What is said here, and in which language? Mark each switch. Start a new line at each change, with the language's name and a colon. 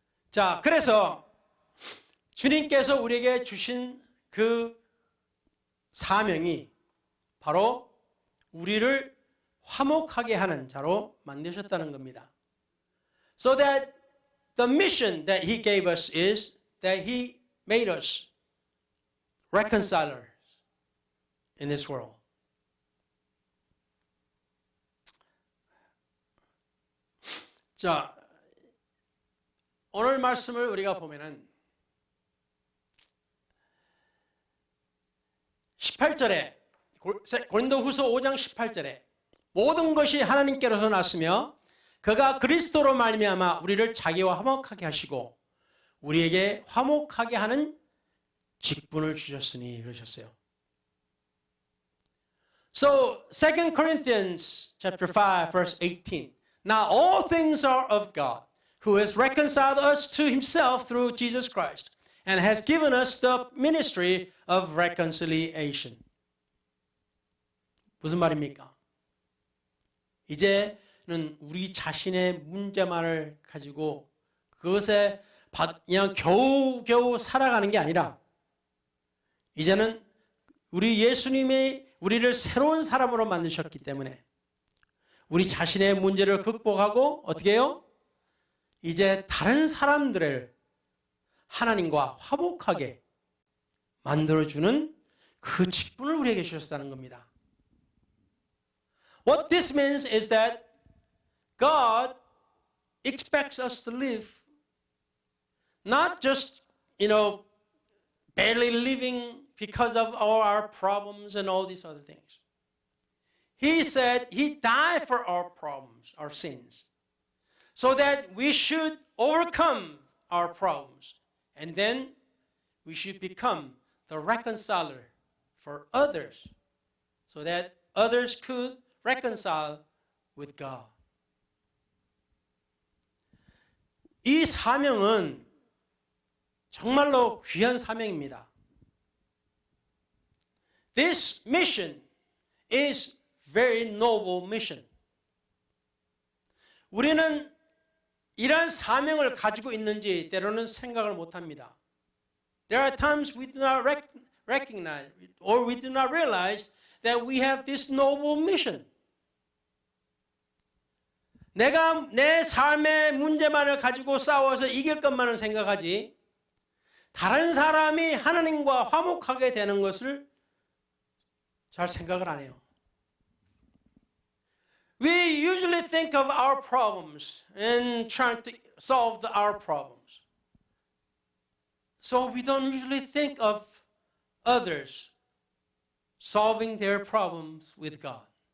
Korean: 자, 그래서 주님께서 우리에게 주신 그 사명이 바로 우리를 화목하게 하는 자로 만드셨다는 겁니다.
English: So that the mission that he gave us is that he made us reconcilers in this world.
Korean: 자, 오늘 말씀을 우리가 보면은 18절에 고린도후서 5장 18절에 모든 것이 하나님께로서 났으며 그가 그리스도로 말미암아 우리를 자기와 화목하게 하시고 우리에게 화목하게 하는 직분을 주셨으니 그러셨어요.
English: So 2 Corinthians chapter 5 verse 18. Now all things are of God, who has reconciled us to himself through Jesus Christ and has given us the ministry of reconciliation.
Korean: 무슨 말입니까? 이제는 우리 자신의 문제만을 가지고 그것에 그냥 겨우겨우 살아가는 게 아니라 이제는 우리 예수님이 우리를 새로운 사람으로 만드셨기 때문에 우리 자신의 문제를 극복하고 어떻게 해요? 이제 다른 사람들을 하나님과 화목하게 만들어주는 그 직분을 우리에게 주셨다는 겁니다.
English: What this means is that God expects us to live not just, barely living because of all our problems and all these other things. He said He died for our problems, our sins, so that we should overcome our problems. And then we should become the reconciler for others, so that others could reconcile with God.
Korean: 이 사명은 정말로 귀한 사명입니다.
English: This mission is very noble mission.
Korean: 우리는 이러한 사명을 가지고 있는지 때로는 생각을 못합니다.
English: There are times we do not recognize or we do not realize that we have this noble mission.
Korean: 내가 내 삶의 문제만을 가지고 싸워서 이길 것만을 생각하지 다른 사람이 하나님과 화목하게 되는 것을 잘 생각을 안 해요.
English: We usually think of our problems and trying to solve our problems. So we don't usually think of others solving their problems with God.